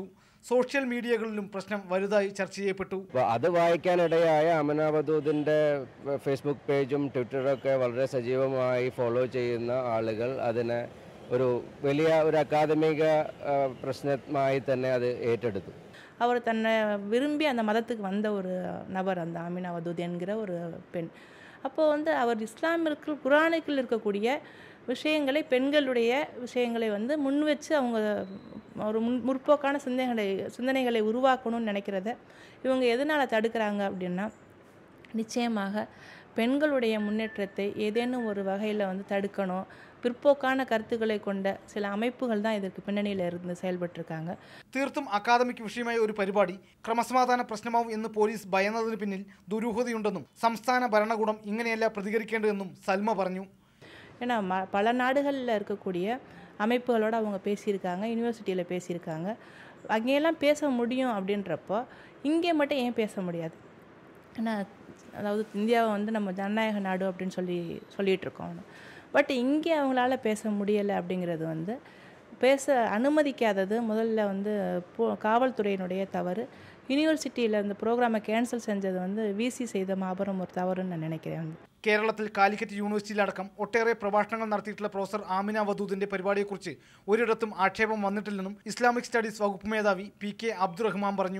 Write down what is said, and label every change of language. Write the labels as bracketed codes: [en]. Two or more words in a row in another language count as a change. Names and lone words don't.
[ml] സോഷ്യൽ മീഡിയകളിലും പ്രശ്നം വലുതായി ചർച്ച ചെയ്യപ്പെട്ടു. അത് വായിക്കാനിടയായ ആമിന വദൂദിൻ്റെ ഫേസ്ബുക്ക് പേജും ട്വിറ്ററൊക്കെ വളരെ സജീവമായി ഫോളോ ചെയ്യുന്ന ആളുകൾ അതിനെ ഒരു വലിയ ഒരു അക്കാദമിക പ്രശ്നമായി തന്നെ അത് ഏറ്റെടുത്തു. [ta] அவர் தன்னை விரும்பி அந்த மதத்துக்கு வந்த ஒரு நபர் அந்த ஆமினா வதூத் என்கிற ஒரு பெண். அப்போது வந்து அவர் இஸ்லாமிற்கு குரானுக்குள் இருக்கக்கூடிய விஷயங்களை, பெண்களுடைய விஷயங்களை வந்து முன் வச்சு அவங்க ஒரு முற்போக்கான சிந்தனைகளை உருவாக்கணும்னு நினைக்கிறத இவங்க எதனால் தடுக்கிறாங்க அப்படின்னா, நிச்சயமாக பெண்களுடைய முன்னேற்றத்தை ஏதேனும் ஒரு வகையில் வந்து தடுக்கணும். பிற்போக்கான கருத்துக்களை கொண்ட சில அமைப்புகள் தான் இதற்கு പിന്നണിയിൽ ഇருந்து செயல்பட்டிருக்காங்க. [ml] തീർത്തും അക്കാദമിക് വിഷയമായ ഒരു പരിപാടി ക്രമസമാധാന പ്രശ്നമാവും എന്ന് പോലീസ് ഭയന്നതിന് പിന്നിൽ ദുരൂഹതയുണ്ടെന്നും സംസ്ഥാന ഭരണകൂടം ഇങ്ങനെയല്ല പ്രതികരിക്കേണ്ടതെന്നും സൽമ പറഞ്ഞു. [ta] ஏன்னா பல நாடுகளில் இருக்கக்கூடிய அமைப்புகளோடு அவங்க பேசியிருக்காங்க, யூனிவர்சிட்டியில் பேசியிருக்காங்க. அங்கேயெல்லாம் பேச முடியும் அப்படின்றப்போ இங்கே மட்டும் ஏன் பேச முடியாது? ஏன்னா அதாவது இந்தியாவை வந்து நம்ம ஜனநாயக நாடு அப்படின்னு சொல்லிகிட்ருக்கோம். பட் இங்கே அவங்களால பேச முடியலை அப்படிங்கிறது வந்து பேச அனுமதிக்காதது முதல்ல வந்து காவல்துறையினுடைய தவறு. [ml] യൂണിവേഴ്സിറ്റിയിൽ அந்த പ്രോഗ്രാമെ ക്യാൻസൽ ചെയ്തത് வந்து വിസി ചെയ്ത മാപരം ഒരു തവറെന്ന് ഞാൻ നിனைக்கிறேன். കേരളത്തിൽ കാലിക്കറ്റ് യൂണിവേഴ്സിറ്റിയിലടക്കം ഒട്ടേറെ പ്രഭാഷണങ്ങൾ നടത്തിയിട്ടുള്ള പ്രൊഫസർ ആമിന വദൂദിന്റെ പരിപാടിയെക്കുറിച്ച് ഒരിടത്തും ആക്ഷേപം വന്നിട്ടില്ലെന്നും ഇസ്ലാമിക് സ്റ്റഡീസ് വകുപ്പ് മേധാവി PK അബ്ദുറഹ്മാൻ പറഞ്ഞു.